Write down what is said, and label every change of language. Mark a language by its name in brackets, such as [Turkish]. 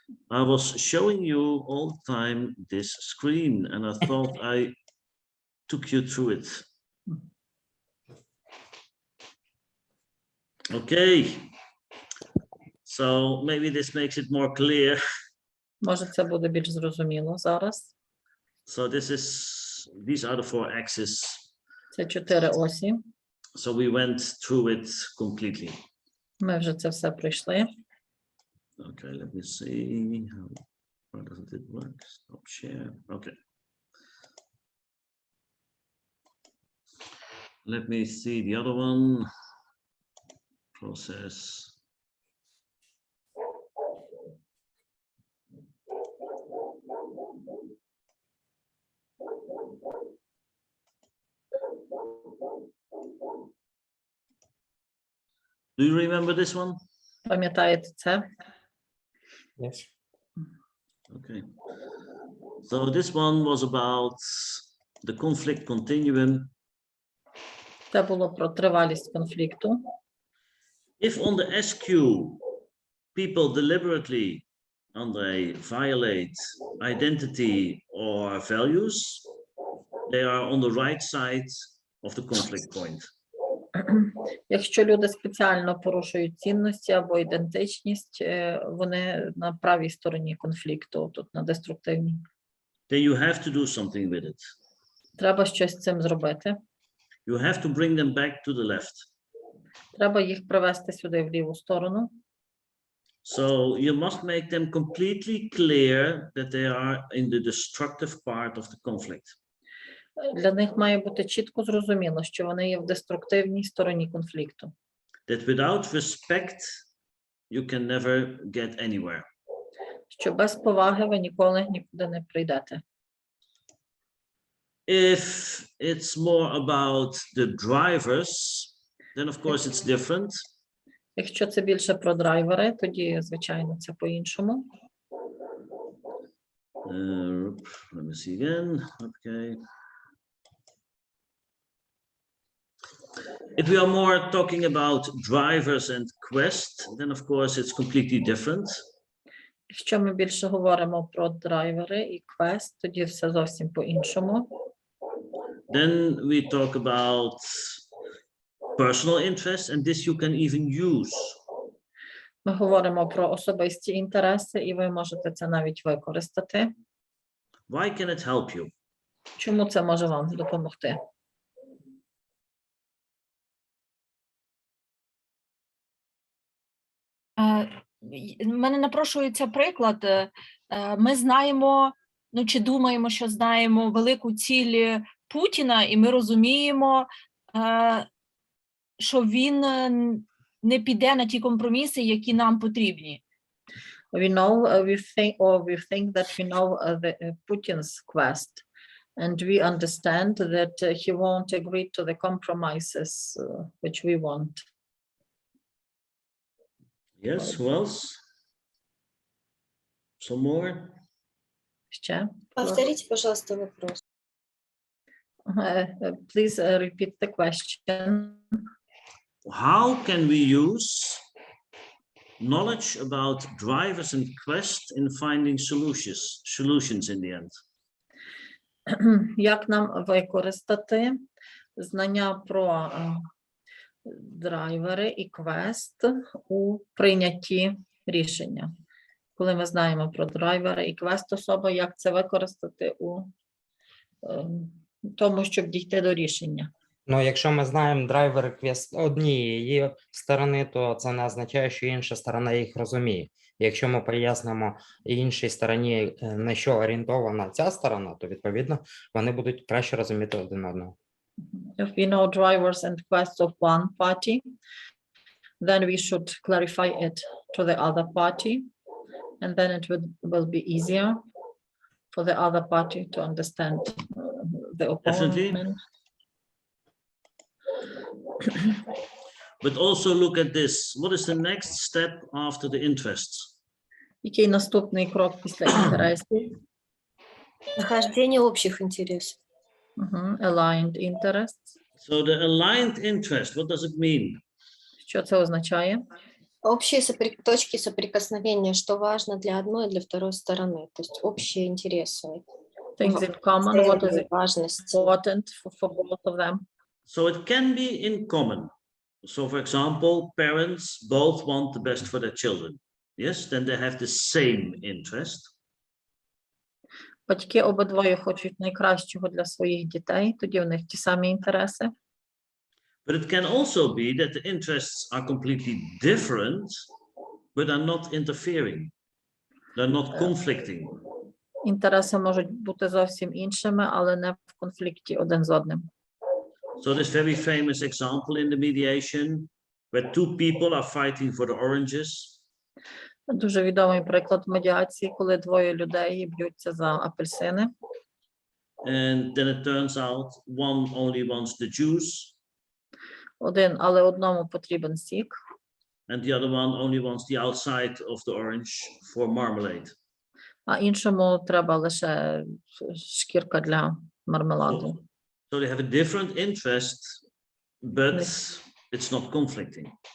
[English] I was showing you all the time this screen, and I thought I took you through it. Okay. So maybe this makes it more clear. [Ukrainian] Може, це буде більш зрозуміло зараз. [English] So these are the 4 axes. [Ukrainian] Це 4 осі. [English] So we went through it completely. [Ukrainian] Ми вже це все пройшли. [English] Okay, let me see. How does it work? Stop share. Okay. Let me see the other one. Process. Do you remember this one? [Ukrainian] Пам'ятаєте це? [English] Yes. Okay. So this one was about the conflict continuum. [Ukrainian] Це було про тривалість конфлікту. [English] If on the SQ people deliberately, André, violate identity or values, they are on the right side of the conflict point. [Ukrainian] Якщо люди спеціально порушують цінності або ідентичність, вони на правій стороні конфлікту, тут на деструктивній. [English] Then you have to do something with it. [Ukrainian] Треба щось з цим зробити. [English] You have to bring them back to the left. [Ukrainian] Треба їх привести сюди в ліву сторону. [English] So you must make them completely clear that they are in the destructive part of the conflict. [Ukrainian] Для них має бути чітко зрозуміло, що вони є в деструктивній стороні конфлікту. [English] That without respect, you can never get anywhere. [Ukrainian] Що без поваги ви ніколи нікуди не прийдете. [English] If it's more about the drivers, then of course it's different. [Ukrainian] Якщо це більше про драйвери, тоді, звичайно, це по-іншому. [English] Let me see again. Okay. If we are more talking about drivers and Quest, then of course it's completely different. [Ukrainian] Якщо ми більше говоримо про драйвери і квест, тоді все зовсім по-іншому. [English] Then we talk about personal interests, and this you can even use. [Ukrainian] Ми говоримо про особисті інтереси, і ви можете це навіть використати. [English] Why can it help you? [Ukrainian] Чому це може вам допомогти? В мене напрошується приклад. Ми знаємо, ну чи думаємо, що знаємо велику ціль Путіна, і ми розуміємо, що він не піде на ті компроміси, які нам потрібні. [English] We know, we think that we know the Putin's quest, and we understand that he won't agree to the compromises which we want. Yes, who else? Some more? [Ukrainian] Ще? [Russian] Повторите, пожалуйста, вопрос. [English] Please repeat the question. How can we use knowledge about drivers and Quest in finding solutions in the end? [Ukrainian] Як нам використати знання про драйвери і квест у прийнятті рішення? Коли ми знаємо про драйвери і квест особи, як це використати у тому, щоб дійти до рішення? Ну, якщо ми знаємо драйвери квест однієї сторони, то це не означає, що інша сторона їх розуміє. Якщо ми пояснимо іншій стороні, на що орієнтована ця сторона, то, відповідно, вони будуть краще розуміти один одного. [English] If we know drivers and quests of one party, then we should clarify it to the other party, and then it will be easier for the other party to understand the opponent. But also look at this. What is the next step after the interests? [Ukrainian] Який наступний крок після інтересів? [Russian] Нахождение общих интересов. [English] Aligned interests. So the aligned interest, what does it mean? [Ukrainian] Що це означає? [Russian] Общие точки соприкосновения, что важно для одной и для второй стороны, то есть общие интересы. [English] Things in common, what is [Russian] важность. [English] important for both of them? So it can be in common. So for example, parents both want the best for their children. Yes, then they have the same interest. [Ukrainian] Батьки обидвоє хочуть найкращого для своїх дітей, тоді в них ті самі інтереси. [English] But it can also be that the interests are completely different, but are not interfering. They're not conflicting. [Ukrainian] Інтереси можуть бути зовсім іншими, але не в конфлікті один з одним. [English] So this very famous example in the mediation, where two people are fighting for the oranges. [Ukrainian] Дуже відомий приклад медіації, коли двоє людей б'ються за апельсини. [English] And then it turns out one only wants the juice. [Ukrainian] Але одному потрібен сік. [English] And the other one only wants the outside of the orange for marmalade. [Ukrainian] А іншому треба лише шкірка для мармеладу. [English] So they have a different interest, but it's not conflicting.